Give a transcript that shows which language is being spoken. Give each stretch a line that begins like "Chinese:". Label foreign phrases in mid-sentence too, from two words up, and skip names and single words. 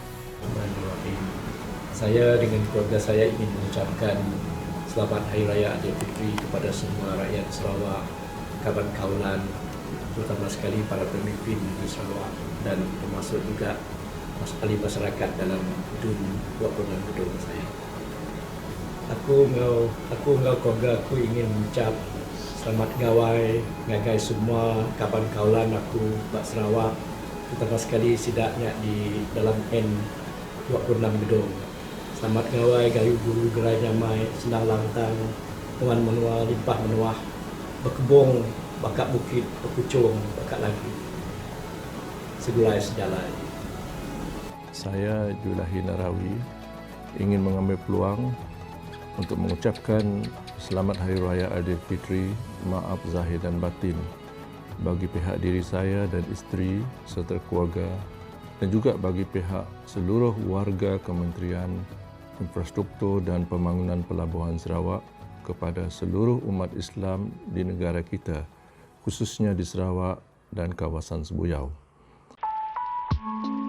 Malay: Saya dengan keluarga saya ingin mengucapkan selamat Hari Raya Aidilfitri kepada semua rakyat Sarawak, kawan kaulan, terutama sekali para pemimpin di Sarawak dan termasuk juga ahli masyarakat dalam gedung Puak Pernah Gedung saya.
Iban: Aku ngau keluarga aku
Malay: ingin mengucap
Iban: selamat gawai ngagai semua kawan kaulan aku Bak Sarawak,
Malay: terutama sekali
Iban: sidaknya di dalam N26 gedung. Selamat gawai gayu guru gerai nyamai senang langtang dengan menua limpah menuah berkebung bakat bukit berkucung bakat lagi segulai sejalai.
Malay: Saya Julahi Narawi ingin mengambil peluang untuk mengucapkan selamat Hari Raya Aidilfitri, maaf zahir dan batin bagi pihak diri saya dan isteri serta keluarga dan juga bagi pihak seluruh warga Kementerian Infrastruktur dan Pembangunan Pelabuhan Sarawak kepada seluruh umat Islam di negara kita, khususnya di Sarawak dan kawasan Sebuyau.